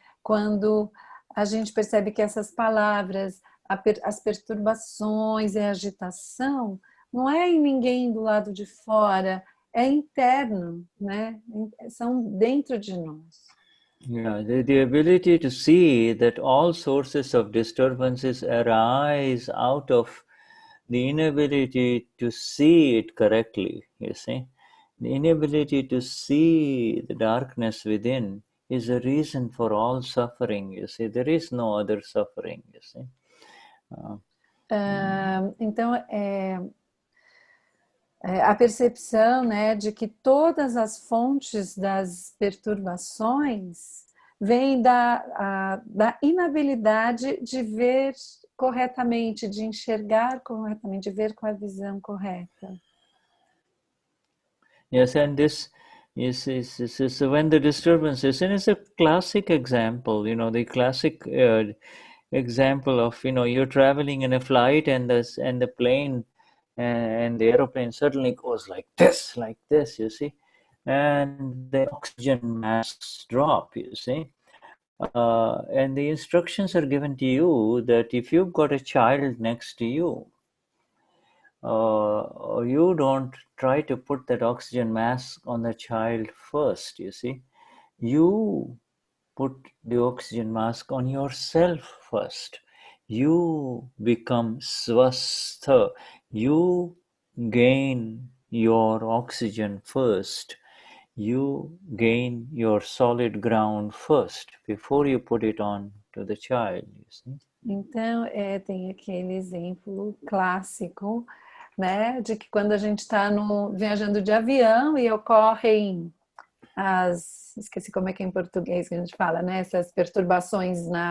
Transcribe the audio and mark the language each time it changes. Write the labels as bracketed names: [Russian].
[Portuguese] Quando a gente percebe que essas palavras, as perturbações e a agitação, não é em ninguém do lado de fora, é interno, né? São dentro de nós. [English] Yeah, the ability to see that all sources of disturbances arise out of the inability to see it correctly, you see. The inability to see the darkness within is a reason for all suffering, you see. There is no other suffering, you see. [Portuguese] Então, a percepção, né, de que todas as fontes das perturbações vêm da inabilidade de ver corretamente, de enxergar corretamente, de ver com a visão correta. [English] Yes, and this is when the disturbances, and it's a classic example, you know, the classic example of, you know, you're traveling in a flight and the plane and the aeroplane suddenly goes like this, you see, and the oxygen masks drop, you see. And the instructions are given to you that if you've got a child next to you, you don't try to put that oxygen mask on the child first, you see. You put the oxygen mask on yourself first. You become swastha. You gain your oxygen first. You gain your solid ground first before you put it on to the child, you see. [Portuguese] Então, tem aquele exemplo clássico, né, de que quando a gente está viajando de avião e ocorrem esqueci como é que é em português que a gente fala, né, essas perturbações